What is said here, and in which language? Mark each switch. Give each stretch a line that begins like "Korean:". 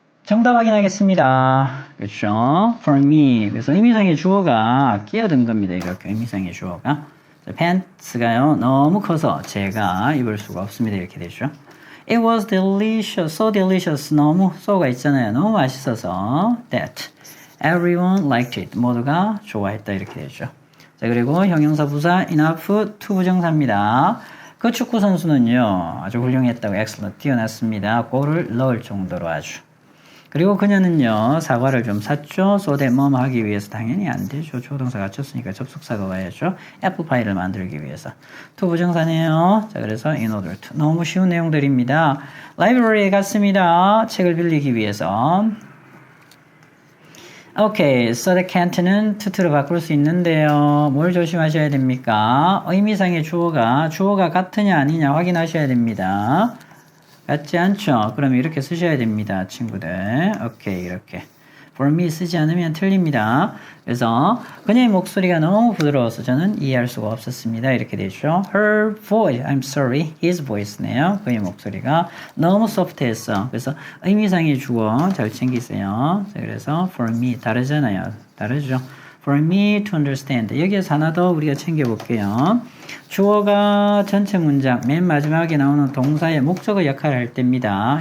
Korean: 정답 확인하겠습니다. 그렇죠?
English: For me.
Korean: 그래서 의미상의 주어가 끼어든 겁니다. 이렇게 의미상의 주어가. pants가요. 너무 커서 제가 입을 수가 없습니다. 이렇게 되죠.
English: It was delicious. So delicious.
Korean: 너무 so가 있잖아요. 너무 맛있어서
English: that everyone liked it.
Korean: 모두가 좋아했다. 이렇게 되죠. 자, 그리고 형용사 부사 enough to 부정사입니다. 그 축구 선수는요. 아주 훌륭했다고 excellent 뛰어났습니다. 골을 넣을 정도로 아주. 그리고 그녀는요, 사과를 좀 샀죠. 소대 뭐뭐 하기 위해서 당연히 안 되죠. 조동사 갖췄으니까 접속사가 와야죠. 애플파이를 만들기 위해서. to 부정사네요. 자, 그래서 in order to. 너무 쉬운 내용들입니다. 라이브러리에 갔습니다. 책을 빌리기 위해서. 오케이, so the can't는 to를 바꿀 수 있는데요. 뭘 조심하셔야 됩니까? 의미상의 주어가 같으냐 아니냐 확인하셔야 됩니다. 같지 않죠? 그럼 이렇게 쓰셔야 됩니다, 친구들. 오케이, 이렇게. for me 쓰지 않으면 틀립니다. 그래서 그녀의 목소리가 너무 부드러워서 저는 이해할 수가 없었습니다. 이렇게 되죠.
English: Her voice, I'm sorry, his voice네요.
Korean: 그의 목소리가 너무 소프트했어. 그래서 의미상의 주어 잘 챙기세요. 자, 그래서 for me 다르잖아요. 다르죠.
English: For me to understand.
Korean: 여기에서 하나 더 우리가 챙겨볼게요. 주어가 전체 문장 맨 마지막에 나오는 동사의 목적어 역할을 할 때입니다.